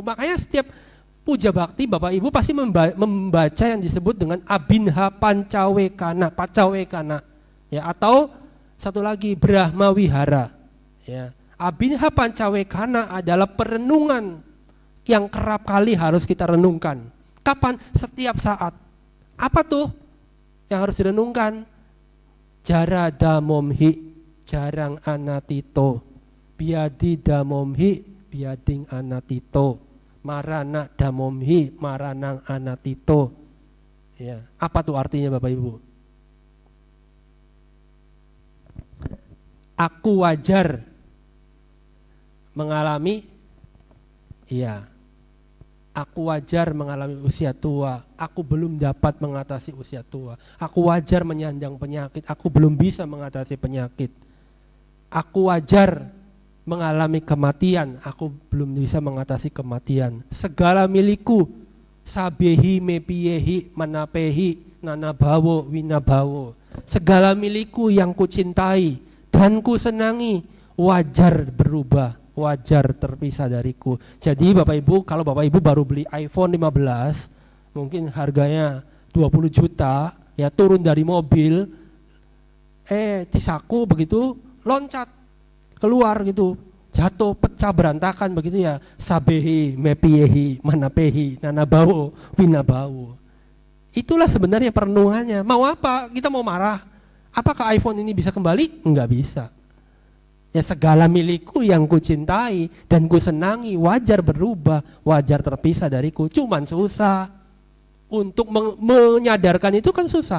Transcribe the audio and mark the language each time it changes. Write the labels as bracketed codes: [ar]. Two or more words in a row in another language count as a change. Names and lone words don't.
[id] Makanya setiap puja bakti Bapak Ibu pasti membaca yang disebut dengan [pi] abinha pacawekana, [id] ya, atau satu lagi Brahma Wihara, ya. [pi] Abinha pancawekana [id] adalah perenungan yang kerap kali harus kita renungkan. Kapan? Setiap saat. Apa tuh yang harus direnungkan? [pi] Jarada momhi, jarang anatito. Biadi damomhi biading anatito, marana damomhi maranang anatito. [id] Ya, apa tuh artinya Bapak Ibu? Aku wajar mengalami, iya, aku wajar mengalami usia tua. Aku belum dapat mengatasi usia tua. Aku wajar menyandang penyakit. Aku belum bisa mengatasi penyakit. Aku wajar mengalami kematian, aku belum bisa mengatasi kematian. Segala milikku, [pi] sabehi mepiyehi manapehi nanabawo winabawo. [id] Segala milikku yang kucintai dan ku senangi wajar berubah, wajar terpisah dariku. Jadi Bapak Ibu, kalau Bapak Ibu baru beli iPhone 15, mungkin harganya 20 juta, ya turun dari mobil, di saku begitu, loncat keluar gitu, jatuh, pecah, berantakan begitu ya. [pi] Sabehi, mepiyehi, manapehi, nanabawo, winabawo. [id] Itulah sebenarnya perenungannya. Mau apa? Kita mau marah. Apakah iPhone ini bisa kembali? Enggak bisa. Ya, segala milikku yang kucintai dan kusenangi wajar berubah, wajar terpisah dariku. Cuman susah. Untuk menyadarkan itu kan susah.